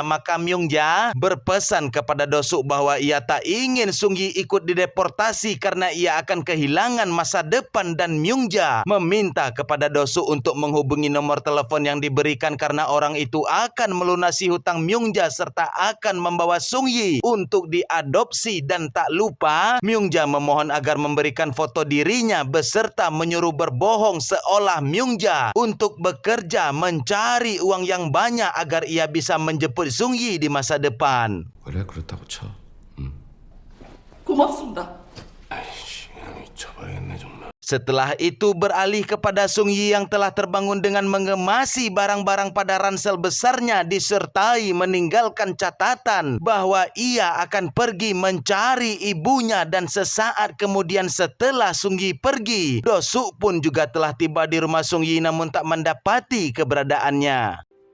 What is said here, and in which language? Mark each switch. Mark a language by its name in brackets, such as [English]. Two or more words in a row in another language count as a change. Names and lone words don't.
[Indonesian] Maka Myungja berpesan kepada Dosuk bahwa ia tak ingin Sung Yi ikut dideportasi karena ia akan kehilangan masa depan, dan Myungja meminta kepada Dosuk untuk menghubungi nomor telepon yang diberikan karena orang itu akan melunasi hutang Myungja serta akan membawa Sung Yi untuk diadopsi. Dan tak lupa Myungja memohon agar memberikan foto dirinya beserta menyuruh berbohong seolah Myungja untuk bekerja mencari uang yang banyak agar ia bisa menjemput Sung Yi di masa depan. [Korean] 그래 그렇다고 쳐. 고맙습니다. 아이씨, 미쳐버리겠네 정말. [Indonesian] Setelah itu beralih kepada Sung Yi yang telah terbangun dengan mengemasi barang-barang pada ransel besarnya disertai meninggalkan catatan bahwa ia akan pergi mencari ibunya. Dan sesaat kemudian setelah Sung Yi pergi, Dosuk pun juga telah tiba di rumah Sung Yi namun tak mendapati keberadaannya.